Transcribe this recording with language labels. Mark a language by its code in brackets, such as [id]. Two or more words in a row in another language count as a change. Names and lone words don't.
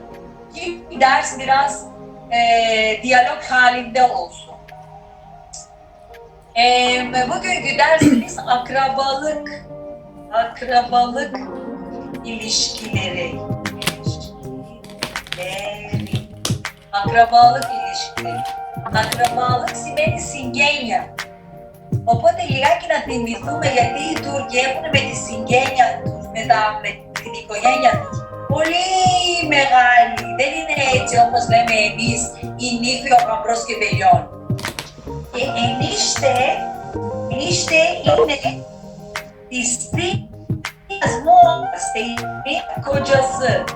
[tr] Ki ders biraz diyalog halinde olsun. Bugünkü dersimiz akrabalık ilişkileri. [el] Akrabalık σημαίνει συγγένεια. Οπότε λιγάκι να θυμηθούμε γιατί οι Τούρκοι έχουν με τη συγγένεια τους, με την οικογένεια τους, πολύ μεγάλη. Δεν είναι έτσι όπως λέμε εμείς η νύφη, ο γαμπρός και τελειώνει. Και ενίστε είναι της θείας μόνας, η kocası.